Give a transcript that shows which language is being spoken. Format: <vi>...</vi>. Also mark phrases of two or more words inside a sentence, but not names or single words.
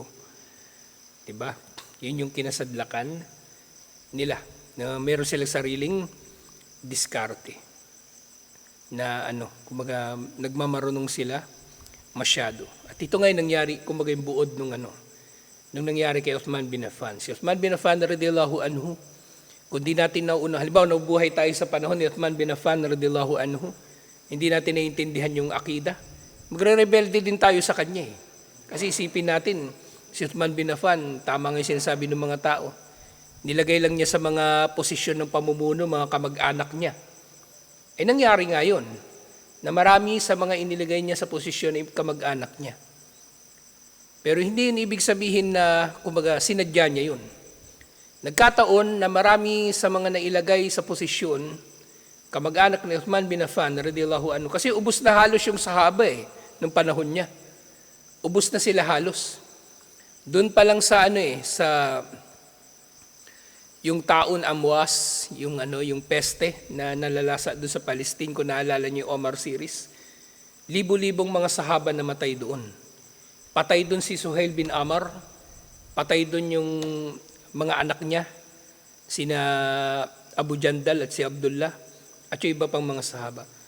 <tl>Diba? Yun yung kinasadlakan nila. Na meron silang sariling diskarte. Na kumbaga nagmamarunong sila masyado. At ito ngayon nangyari, kumbaga yung buod nung nangyari kay Uthman bin Affan. Si Uthman bin Affan</tl> <ar>رضي الله عنه,</ar> <tl>kung di natin nauna, halimbawa nabubuhay tayo sa panahon ni Uthman bin Affan</tl> <ar>رضي الله عنه,</ar> <tl>hindi natin naiintindihan yung akida, magre-rebelde din tayo sa kanya Kasi isipin natin, si Uthman bin Affan, tama nga yung sinasabi ng mga tao, nilagay lang niya sa mga posisyon ng pamumuno, mga kamag-anak niya. Nangyari nga yun, na marami sa mga inilagay niya sa posisyon ng kamag-anak niya. Pero hindi yun ibig sabihin na, kumbaga, sinadya niya yun. Nagkataon na marami sa mga nailagay sa posisyon, kamag-anak ni Uthman bin Affan,</tl> <ar>رضي الله عنه,</ar> <tl>kasi ubos na halos yung sahaba nung panahon niya. ubos na sila halos. Doon pa lang sa sa yung taon Amwas, yung peste na nalalasa doon sa Palestine, kung naalala niyo yung Omar series. Libo-libong mga sahaba namatay doon. Patay doon si Suhail bin Amr, patay doon yung mga anak niya, sina Abu Jandal at si Abdullah, at yung iba pang mga sahaba.</tl>